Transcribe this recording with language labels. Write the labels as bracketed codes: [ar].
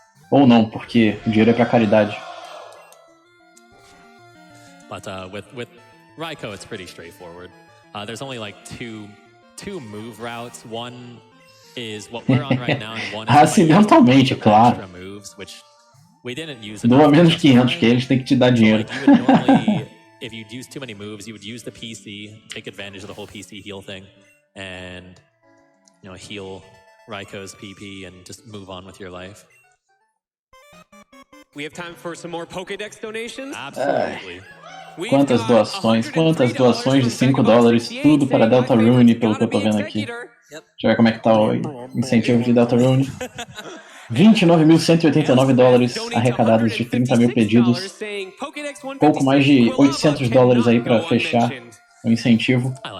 [pt] Ou não, porque o dinheiro é para caridade. [en] But with Raikou, it's pretty straightforward. There's only like two move routes. One is what we're on right now, and one is [pt] acidentalmente, claro. [en] Extra moves, which we didn't use. [pt] Doa menos 500, que eles têm que te dar dinheiro. [en] Like you would normally, if you use too many moves, you would use the PC, take advantage of the whole PC heal thing, and heal Raikou's PP and just move on with your life. We have time for some more Pokédex donations? Absolutely. [pt] Quantas doações de $5, tudo para Deltarune, pelo que eu tô vendo aqui. Deixa eu ver como é que tá o incentivo de Deltarune. $29.189 arrecadados de 30 mil pedidos. Pouco mais de $800 aí para fechar o incentivo.